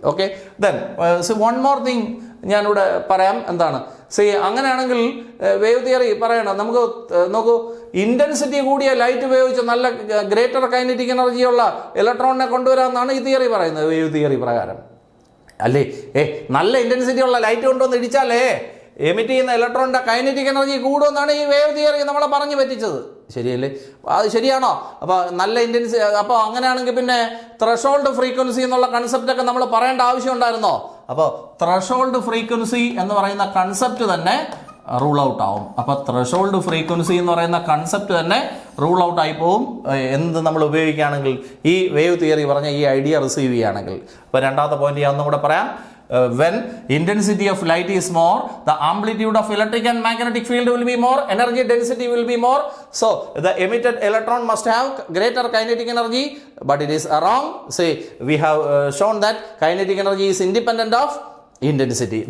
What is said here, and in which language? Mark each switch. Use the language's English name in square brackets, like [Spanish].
[English] Okay, then one more thing [Malayalam] ഞാനിവിടെ പറയാം. എന്താണ്? അങ്ങനെയാണെങ്കിൽ വേവ് തിയറി പറയണം. നമുക്ക് നോക്കൂ, ഇൻറ്റൻസിറ്റി കൂടിയ ലൈറ്റ് ഉപയോഗിച്ച് നല്ല ഗ്രേറ്റർ കൈനറ്റിക് എനർജിയുള്ള ഇലക്ട്രോണിനെ കൊണ്ടുവരാമെന്നാണ് ഈ തിയറി പറയുന്നത്, വേവ് തിയറി പ്രകാരം. അല്ലേ? നല്ല ഇൻറ്റൻസിറ്റി ഉള്ള ലൈറ്റ് കൊണ്ടുവന്ന് ഇടിച്ചാലേ എമിറ്റ് ചെയ്യുന്ന ഇലക്ട്രോണിൻ്റെ കൈനറ്റിക് എനർജി കൂടുമെന്നാണ് ഈ വേവ് തിയറി നമ്മളെ പറഞ്ഞു പറ്റിച്ചത്. ശരിയല്ലേ? അത് ശരിയാണോ? അപ്പോൾ നല്ല അപ്പോൾ അങ്ങനെയാണെങ്കിൽ പിന്നെ ത്രഷോൾഡ് ഫ്രീക്വൻസി എന്നുള്ള കൺസെപ്റ്റൊക്കെ നമ്മൾ പറയേണ്ട ആവശ്യം ഉണ്ടായിരുന്നോ? അപ്പോൾ ത്രഷോൾഡ് ഫ്രീക്വൻസി എന്ന് പറയുന്ന കൺസെപ്റ്റ് തന്നെ റൂൾ ഔട്ട് ആവും. അപ്പോൾ ത്രഷോൾഡ് ഫ്രീക്വൻസി എന്ന് പറയുന്ന കൺസെപ്റ്റ് തന്നെ റൂൾ ഔട്ട് ആയി പോവും എന്ത് നമ്മൾ ഉപയോഗിക്കുകയാണെങ്കിൽ, ഈ വേവ് തിയറി പറഞ്ഞ ഈ ഐഡിയ റിസീവ് ചെയ്യുകയാണെങ്കിൽ. അപ്പോൾ രണ്ടാമത്തെ പോയിന്റ് ഞാൻ ഒന്നും കൂടെ പറയാം. [English] When intensity of light is more, the amplitude of electric and magnetic field will be more, energy density will be more. So the emitted electron must have greater kinetic energy, but it is wrong. We have shown that kinetic energy is independent of intensity.